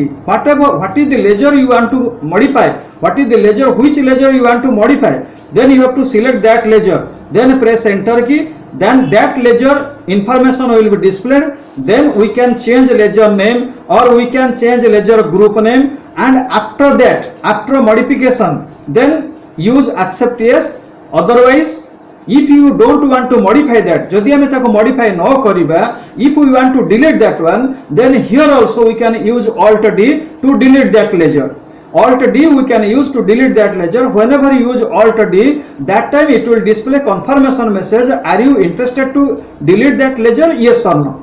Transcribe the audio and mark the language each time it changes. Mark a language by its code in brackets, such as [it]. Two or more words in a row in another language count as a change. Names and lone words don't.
[en] What is the ledger you want to modify, what is the ledger, which ledger you want to modify, then you have to select that ledger, then press enter key, then that ledger information will be displayed. Then we can change ledger name or we can change ledger group name, and after that, after modification, then use accept yes. Otherwise if you don't want to modify that, [or] ଯଦି ଆମେ ତାକୁ modify ନ କରିବା, [en] if we want to delete that one, then here also we can use alt D to delete that ledger. Alt D we can use to delete that ledger. Whenever you use alt D, that time it will display confirmation message, are you interested to delete that ledger, yes or no.